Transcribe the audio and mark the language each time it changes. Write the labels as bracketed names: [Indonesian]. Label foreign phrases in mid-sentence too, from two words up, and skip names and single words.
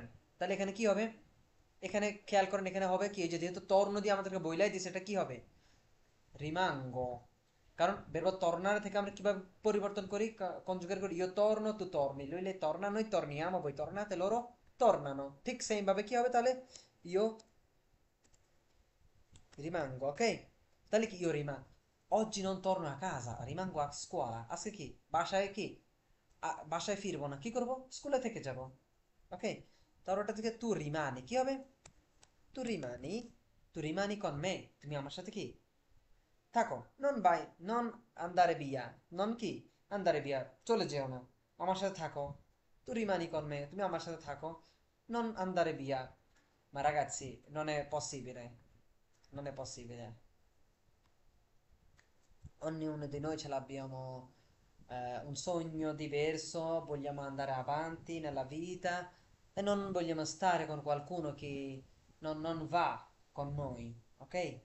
[Bangla] তাহলে এখানে কি হবে? এখানে খেয়াল করেন, এখানে হবে কি, এই যে যেহেতু তর্ন দিয়ে আমাদেরকে বইলাই দিছে, এটা কি হবে? রিমাঙ্গো। কারণ [Italian] verbo tornare [Bangla] থেকে আমরা কিভাবে পরিবর্তন করি, কনজুগেট করি, [Italian] io torno tu torni, lui lei torna noi torniamo, voi tornate loro tornano, [Bangla] ঠিক সেম ভাবে কি হবে তাহলে? [Italian] io rimango, ok? [Bangla] তাহলে কি [Italian] io rimango. Oggi non torno a casa, rimango a scuola. [Bangla] আজকে কি বাসায় কি বাসায় ফিরবো না, কি করব, স্কুলে থেকে যাব, ওকে? তার ওটা থেকে [Italian] tu rimani [Bangla] কি হবে? [Italian] tu rimani, tu rimani con me, [Bangla] তুমি আমার সাথে কি থাকো, [Italian] non vai, non andare via, non কি andare via, [Bangla] চলে যেও না, আমার সাথে থাকো, [Italian] tu rimani con me, [Bangla] তুমি আমার সাথে থাকো, [Italian] non andare via. Ma ragazzi, non è possibile, non è possibile. Ognuno di noi ce l'abbiamo, un sogno diverso, vogliamo andare avanti nella vita e non vogliamo stare con qualcuno che non va con noi, ok?